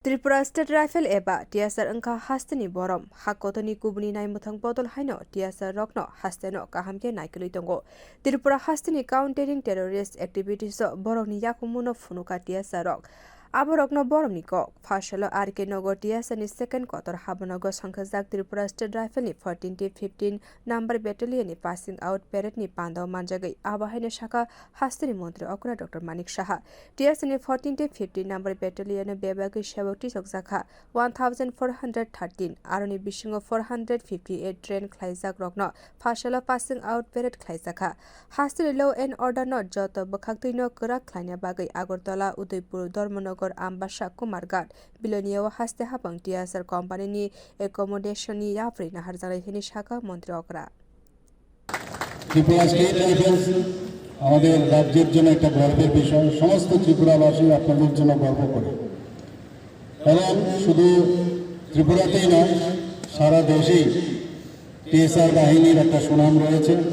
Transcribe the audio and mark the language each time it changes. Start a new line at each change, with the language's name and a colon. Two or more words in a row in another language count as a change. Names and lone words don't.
Kok Borok: Tripura State Rifle eba TSR angka hasteni borom hakotoni kubuni nai muthang botol haino TSR rokno hasteno kahamke naikului tongo Tripura hasteni
English: countering terrorist activities
Kok Borok: borokni yakumuno funuka TSR rok aborokno boromni kok Phasalo RK Nagar TSR ni second kotor habanogo songchajak Tripura State Rifle ni
English: 14-15 number battalion
Kok Borok: ni
English: passing out parade
Kok Borok: ni pandao manjakha abahaina shaka hasteni montri okra Dr.Manik Saha TSR ni
English: 14-15 number battalion
Kok Borok: bebagi shaboti songchajak 1413 aroni bisingo 458 train khlaijak rokno Phasalo
English: passing out parade
Kok Borok: khlaijaka hasteni
English: law and order
Kok Borok: no joto bakhaktino krak khlaina bagai Agartala Udaipur Dharmanagar Ambasha Kumar Biloniyo haste habang TSR company ni accommodation ni yapri na harjalai hini shaka montri okra
Bangla: ত্রিপুরা স্টেট রাইফেলস আমাদের রাজ্যের জন্য একটা গর্বের বিষয় সমস্ত ত্রিপুরাবাসী আপনাদের জন্য গর্ব করে এবং শুধু ত্রিপুরাতেই নয় সারা দেশেই টিএসআর বাহিনীর একটা সুনাম রয়েছে